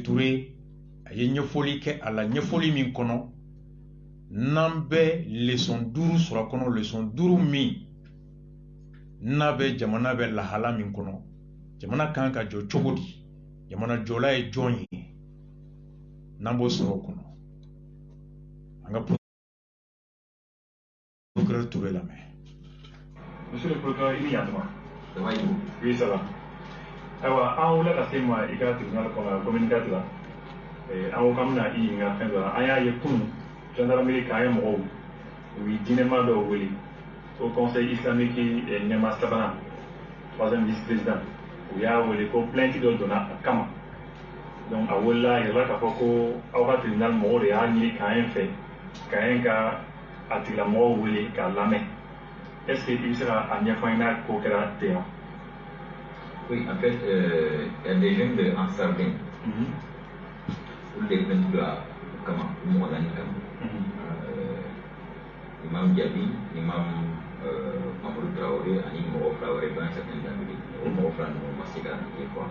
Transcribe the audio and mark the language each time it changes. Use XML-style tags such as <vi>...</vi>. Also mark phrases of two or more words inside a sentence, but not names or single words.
<bm>Touré, aye ɲɛfɔli kɛ a la ɲɛfɔli min kɔnɔ n'an bɛ leçon 5 sɔrɔ a kɔnɔ leçon 5 min n'a bɛ jamana bɛ lahala min kɔnɔ jamana kan ka jɔ cogo di jamana jɔla ye jɔn ye n'an b'o sɔrɔ o kɔnɔ an ka procureur Touré lamɛn.</bm> <fr>Monsieur le procureur, il y a demain. Oui, ça va. Alors,</fr> <bm>an wulila ka se ma i ka tribunal kɔnɔ communiqué la. An ko k'an bɛna i ɲininka fɛn dɔ la an y'a ye kunun gendarmerie k'an ye mɔgɔw u ye dinɛma dɔw wele</bm> <fr>au conseil islamique</fr> <bm>ɲɛma sabanan</bm> <fr>3e vice-président</fr> <bm>u y'a wele ko plainte dɔ donna a kama donc a welela a yɛrɛla k'a fɔ ko aw ka tribunal mɔgɔw de y'a ɲini k'an ye fɛ k'an ye ka a tigilamɔgɔw wele k'a lamɛn</bm> <fr>est ce que</fr> <bm>i bɛ se ka a ɲɛfɔ an ye n'a ko kɛra ten wa.</bm> <fr>Oui, en fait, il y a des jeunes de Ansardin. Les plaintes de la Imam Diaby, Imam Mamadou Traoré, Imam Traoré dans certaines Amériques, Imam Traoré dans Massika, des fois.</fr>